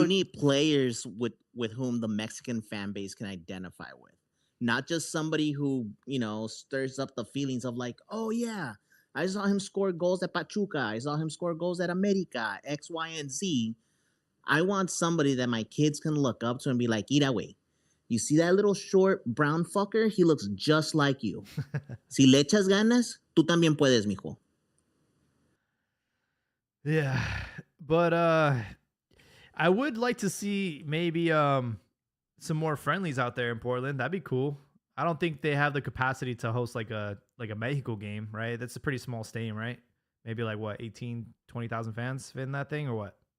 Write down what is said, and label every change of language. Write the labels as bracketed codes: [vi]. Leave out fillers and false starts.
[en] You need players with whom the Mexican fan base can identify with, not just somebody who stirs up the feelings of like, oh yeah, I saw him score goals at Pachuca, I saw him score goals at America, X, Y, and Z. I want somebody that my kids can look up to and be like, [es] "Ira, way, [en] you see that little short brown fucker? He looks just like you. [es] Si le echas ganas, tú también puedes, mijo." [en] yeah, but I would like to see maybe some more friendlies out there in Portland. That'd be cool. I don't think they have the capacity to host like a Mexico game, right? That's a pretty small stadium, right? Maybe like what, 18, 20,000 fans fit in that thing or what?